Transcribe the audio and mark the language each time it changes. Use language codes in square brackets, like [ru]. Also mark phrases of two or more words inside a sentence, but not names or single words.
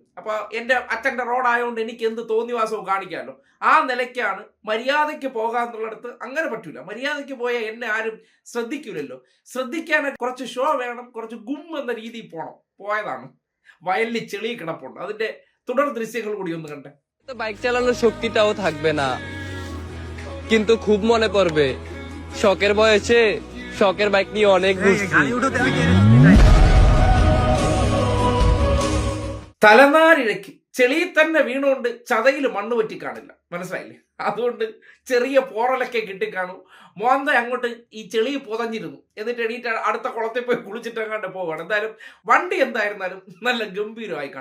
[ml] അപ്പൊ എൻ്റെ അച്ഛൻ്റെ റോഡായതുകൊണ്ട് എനിക്ക് എന്ത് തോന്നിവാസവും കാണിക്കാമല്ലോ. ആ നിലയ്ക്കാണ് മര്യാദയ്ക്ക് പോകാന്നുള്ളിടത്ത് അങ്ങനെ പറ്റൂല. മര്യാദയ്ക്ക് പോയാൽ എന്നെ ആരും ശ്രദ്ധിക്കൂലല്ലോ. ശ്രദ്ധിക്കാൻ കുറച്ച് ഷോ വേണം, കുറച്ച് ഗും എന്ന രീതിയിൽ പോയതാണ്. വയലിൽ ചെളി കിടപ്പുണ്ട്. അതിന്റെ തുടർ দৃশ্যങ്ങൾ കൂടി ഒന്ന് കണ്ടേ. [bn] বাইক চালানোর শক্তিটাও থাকবে না, কিন্তু খুব মনে পড়বে শখের বয়সে শখের বাইক নিয়ে অনেক ঘুরছি। [ml] തലനാരിഴയ്ക്ക് ചെളിയിൽ തന്നെ വീണുകൊണ്ട് ചതയിൽ മണ്ണ് പറ്റി കാണില്ല, മനസ്സിലായില്ലേ? അതുകൊണ്ട് ചെറിയ പോറലൊക്കെ കിട്ടിക്കാണും. മോന്ത അങ്ങോട്ട് ഈ ചെളി പുതഞ്ഞിരുന്നു. എന്നിട്ട് എണീറ്റ് അടുത്ത കുളത്തിൽ പോയി കുളിച്ചിട്ട് അങ്ങോട്ട് പോവുകയാണ്. എന്തായാലും വണ്ടി എന്തായിരുന്നാലും നല്ല ഗംഭീരമായി കാണും.